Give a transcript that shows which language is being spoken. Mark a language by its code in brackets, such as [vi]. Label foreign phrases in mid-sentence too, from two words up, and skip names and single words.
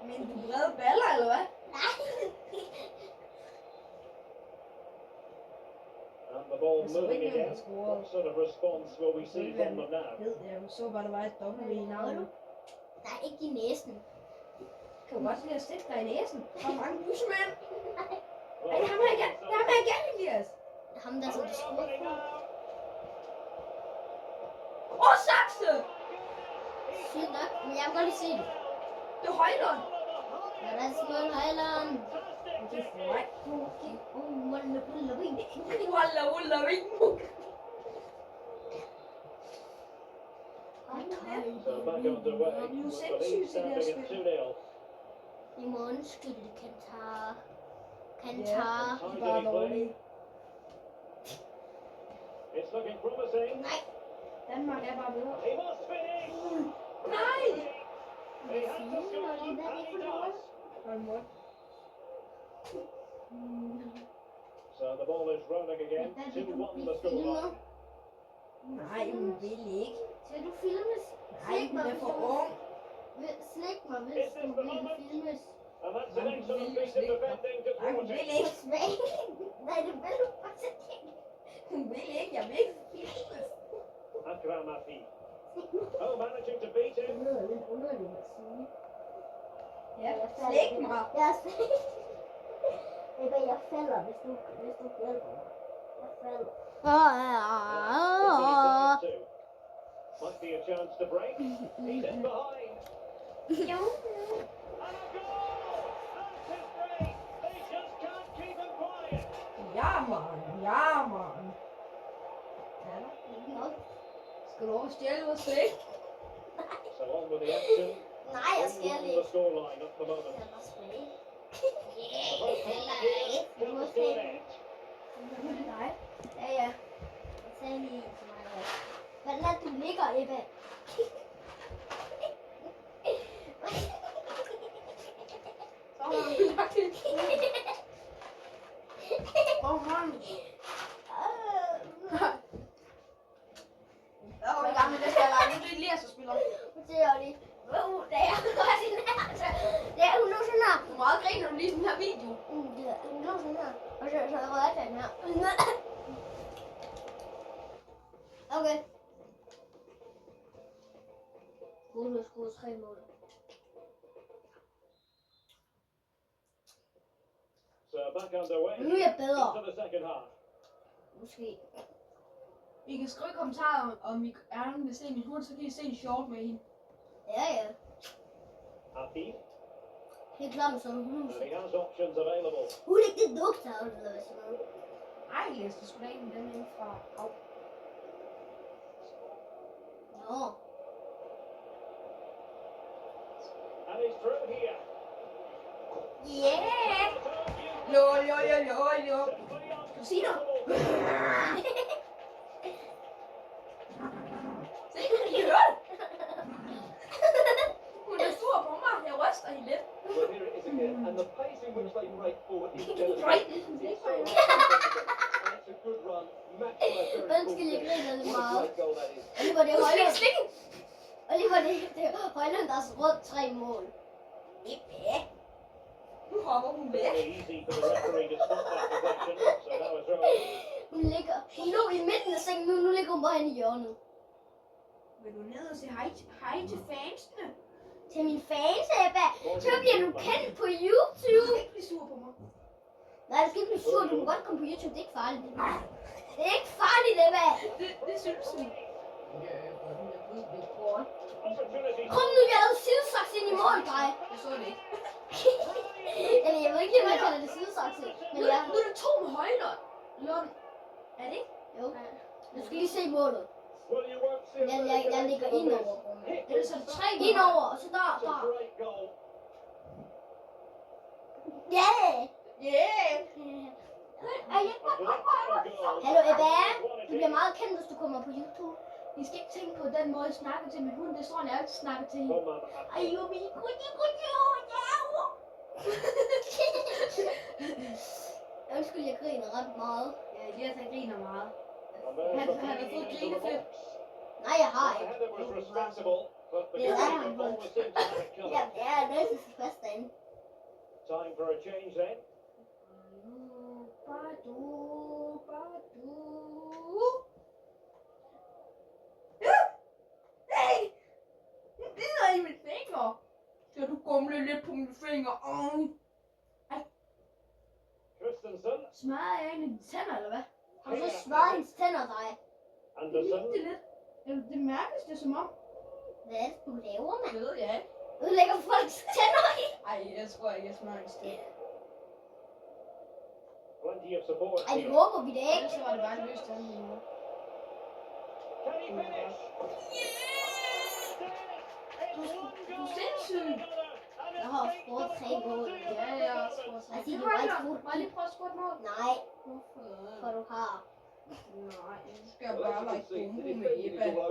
[da] du brede baller, eller hvad? Nej. [en] And the ball [da] Så [en] moving [da] ikke hvem [en] again. [da] der scorede. [en] What sort of response will we see from them now? [da] Ved jeg så bare, der var et dobbelt i navnet. Nej, ikke i næsen. Kan du godt lide at stikke dig i næsen? Hvor mange bussemænd? [en] Well, [da] Ej, ham her igen! Ham her igen, Elias! Ham der, som du scorede [en] opening [da] på. [en] now. [da] Åh, sakse! Sygt nok, men jeg kan godt lige se det. Det er Højlund! Ja, der er skål, Heiland. Det er for mig. Okay. Walla, walla, walla. Walla, walla, [en] wing. So back underway. You With said the lead you standing said at 2-0. [da] I må undskylde, Kantar. Ja, Kantar. de er bare dårlige. [en] It's looking promising. [da] Nej, Danmark er bare bedre. [en] He must finish. [da] Nej! [en] He has to score, and he does. [da] Og en mål. [en] So the ball is rolling again. 2-1 the scoreline. [da] Nej, hun vil ikke. Skal du filmes? Nej, hun er for ung. Slæg mig, hvis du vil filmes. [en] And that's an excellent piece of defending to [da] Nej, hun [en] thwart [da] vil [en] it. [da] ikke. Nej, det vil du faktisk ikke. Hun vil ikke. Jeg vil ikke filmes. [en] Akram Afif. Oh, managing to beat him. [da] Det lyder lidt underligt at sige. Ja, slæg mig. Jeg jeg falder, hvis du hjælper mig. Jeg falder. [en] Might be a chance to break. He's in behind. [da] Jo. [en] And a goal! That's his break. They just can't keep him quiet. [da] Ja, man. Ja, man. Ja, Nok. skal du også stjæle vores slæg? [en] So on with the action. [da] Nej, jeg skal [en] 1-1 [da] ikke. [en] the scoreline at the moment. [da] Jeg var svag. [en] The first half here comes to an end. [da] Nu er det dig. Ja, ja. Jeg sagde lige til mig, hvordan er det, du ligger, Ebbe? Så har vi lagt det. Åh, man. Jeg var i gang med det her leg. Nu er det Elias, der spiller. Det er jo lige. Det er godt i nærmest. Det er hun nu sådan her. Hvor meget griner du lige i den her video? Det er hun nu sådan her. Og så rører den her. Okay. Hun skulle 3 mål. [en] So back underway. [da] Nu er jeg bedre. [en] Into the second half. [da] Måske. I kan skrive i kommentarer, om I gerne vil se min hund, så kan I se en short med hende. Ja, ja. Afif. Helt klart med sådan en hus. [en] And he has options available. [da] Hun er ikke det dugter, eller hvad sådan noget. Ej, Elias, du skulle da ikke med den inde fra Au. Nå. [en] And he's through here. Yeah! [da] Jo. Kusiner. Se, I hører det. Hun er sur på mig. Jeg ryster hende lidt. [en] Well, here it is again, and the pace in which they break forward is delicate. Right. It's so and it's a good run, matched by a very [da] Undskyld, jeg griner lidt [en] What a [da] meget. [en] great goal that is. [da] Og lige var det Højlund. Slik. Og lige var det Højlund, der har skruet 3 mål. Nu hopper hun væk. [en] Very easy for the referee to stop that possession, so now a throw. [da] Hun lå i midten af sengen, nu ligger hun bare inde i hjørnet. Vil du ned og sige hej til fansene? Til min fans, Ebba. Så bliver du kendt på YouTube. Du skal ikke blive sur på mig. Nej, du skal ikke blive sur. Du kan godt komme på YouTube. Det er ikke farligt. Det er ikke farligt, Ebba. Det synes vi. [en] Opportunity. [da] Kom nu, jeg lavede sidesaks ind i mål, dig. Jeg så det ikke. Eller jeg ved ikke, om jeg kalder det sidesaks. Men Nu jeg... er det 2 med Højlund. Lund. Er det ikke? Jo. Du skal lige se målet. [en] Well, you won't see [da] Jeg ligger ind over. Ellers er det 3 Ind over, og så der. [en] It's a great goal. [da] Ja! [en] Yeah. [da] Hallo, Ebba. Du bliver meget kendt, hvis du kommer på YouTube. I skal ikke tænke på den måde, jeg snakker til min hund. Det står, jeg altid snakker til hende. [en] Come on, [da] Ej, jo, min Undskyld, jeg griner ret meget. Ja, Elias han griner meget. [en] And there's [da] Han [en] the [da] har [en] feeding [da] fået [en] into the [da] grineflip. [en] box. [da] Nej, jeg har [en] The [da] ikke. [en] header was respectable, but the Yeah. goalkeeper always seemed to have it [da] Ja, [en] covered. [da] jeg er nødt til at fast derinde. [en] for a change then. [da] Hey! Det bider i mit finger. Skal du gumle lidt på mine fingre? Christensen. Smadrer jeg egentlig dine tænder, eller hvad? Har du så smadret hendes tænder dig? Andersen. Det lidt. Det mærkes det som om. Hvad er det, du laver, mand? Det ved jeg ikke. Ødelægger folks tænder i? Ej, jeg tror ikke, jeg smadrer en sted. [en] Plenty of support [da] Ej, det [en] here. [da] håber vi det ikke. Ellers så var det bare en løs tand. [en] Can he finish? [da] Du er sindssyg. Jeg har scoret 3 mål. Ja, jeg har også fået Altså, du har ikke fodbold. Bare lige prøve at score et mål. Nej, for du har. Nej, nu skal jeg bare like dumbo med Ebba.